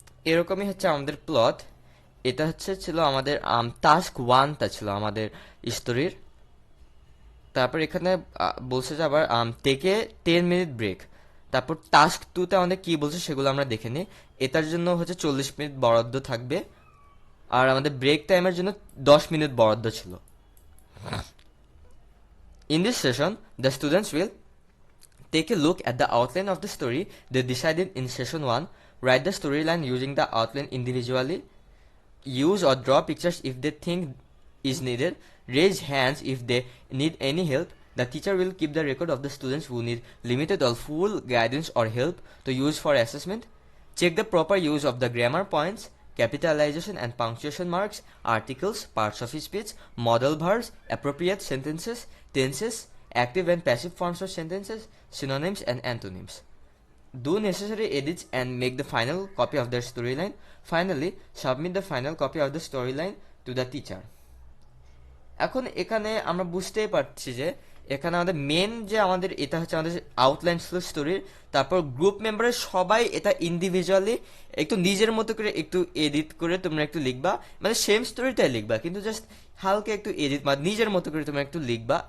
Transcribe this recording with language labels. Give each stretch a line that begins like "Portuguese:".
Bangla: এরকমই হচ্ছে আমাদের প্লট। এটা হচ্ছে ছিল আমাদের টাস্ক 1টা ছিল আমাদের স্টোরির। তারপর এখানে বলছে যে আবার টেকে 10 মিনিট ব্রেক। তারপর টাস্ক 2তে আমাদের কি বলছে সেগুলো আমরা দেখে নিই। এটার জন্য হচ্ছে 40 মিনিট বরাদ্দ থাকবে আর আমাদের ব্রেক টাইমের জন্য 10 মিনিট বরাদ্দ ছিল।
English: In this session, the students will take a look at the outline of the story they decided in session 1, write the storyline using the outline individually, use or draw pictures if they think is needed, raise hands if they need any help. The teacher will keep the record of the students who need limited or full guidance or help to use for assessment. Check the proper use of the grammar points, capitalization and punctuation marks, articles, parts of speech, modal verbs, appropriate sentences, tenses, active and passive forms of sentences, synonyms and antonyms. Do necessary edits and make the final copy of their storyline. Finally, submit the final copy of the storyline to the teacher.
Bangla: এখন এখানে আমরা বুঝতেই পারছি যে এখানে আমাদের main যে আমাদের এটা হচ্ছে আমাদের আউটলাইন ছিল স্টোরির। তারপর গ্রুপ মেম্বারের সবাই এটা ইন্ডিভিজুয়ালি একটু নিজের মতো করে একটু এডিট করে তোমরা একটু লিখবা, মানে সেম স্টোরিটাই লিখবা কিন্তু জাস্ট হালকা একটু এডিট বা নিজের মতো করে তোমরা একটু লিখবা।